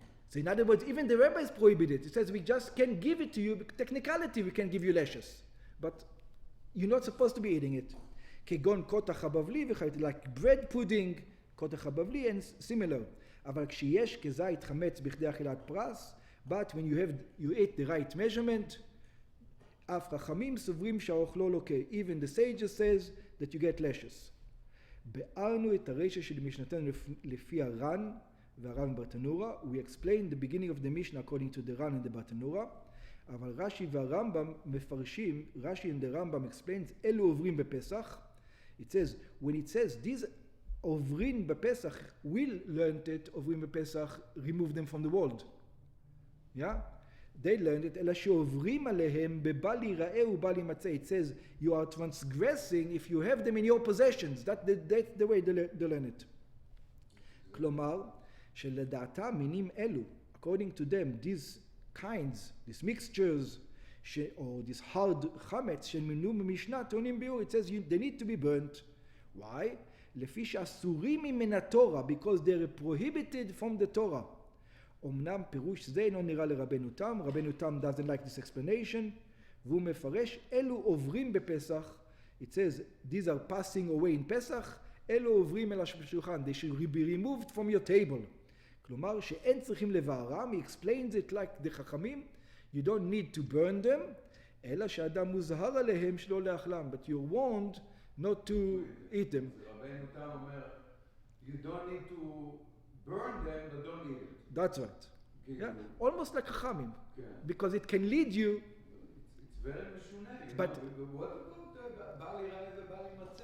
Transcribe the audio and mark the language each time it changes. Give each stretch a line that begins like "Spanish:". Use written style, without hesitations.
English: So in other words, even the rabbis prohibit it. It says we just can give it to you, technicality we can give you lashes. But you're not supposed to be eating it.
Hebrew: כגון קוטח הבבלי וכאלה,
English: like bread pudding,
Hebrew: קוטח הבבלי
English: and similar.
Hebrew: אבל כשיש כזית חמץ בכדי אכילת פרס,
English: but when you eat the right measurement,
Hebrew: אף חכמים סוברים שהאוכלו לוקה.
English: Even the sages says that you get lashes.
Hebrew: בארנו את הרשע של משנתנו לפי הר"ן והר"ן ברטנורה.
English: We explained the beginning of the Mishnah according to the Ran and the Bartenura.
Hebrew: אבל רש"י והרמב"ם מפרשים, רש"י
English: and the Rambam explains,
Hebrew: אלו עוברים בפסח.
English: It says, when it says these עוברים בפסח, will learn it, עוברים בפסח, remove them from the world. Yeah? They learned it,
Hebrew: אלא שעוברים עליהם בבל ייראה ובל יימצא.
English: It says, you are transgressing if you have them in your possessions. That's the way they learn it.
Hebrew: כלומר, שלדעתם מינים אלו,
English: according to them, these kinds, these mixtures, or this hard chametz,
Hebrew: שמנו במשנה, טעונים ביור,
English: it says they need to be burnt. Why?
Hebrew: לפי שאסורים מן התורה,
English: because they're prohibited from the Torah.
Hebrew: אמנם פירוש זה אינו נראה לרבנו תם, רבנו תם
English: doesn't like this explanation,
Hebrew: והוא מפרש, אלו עוברים בפסח,
English: it says, these are passing away in פסח,
Hebrew: אלו עוברים אל השולחן,
English: they should be removed from your table.
Hebrew: כלומר, שאין צריכים לבערם,
English: he explains it like the חכמים, you don't need to burn them,
Hebrew: אלא שאדם מוזהר עליהם שלא לאכלם,
English: but you're warned not to eat them. רבנו תם אומר, you don't need to burn them, but don't eat it. That's right. Yeah? Almost like חכמים.
Hebrew: כן.
English: Because it can lead you. It's very משונה. But what about בל ייראה ובל יימצא?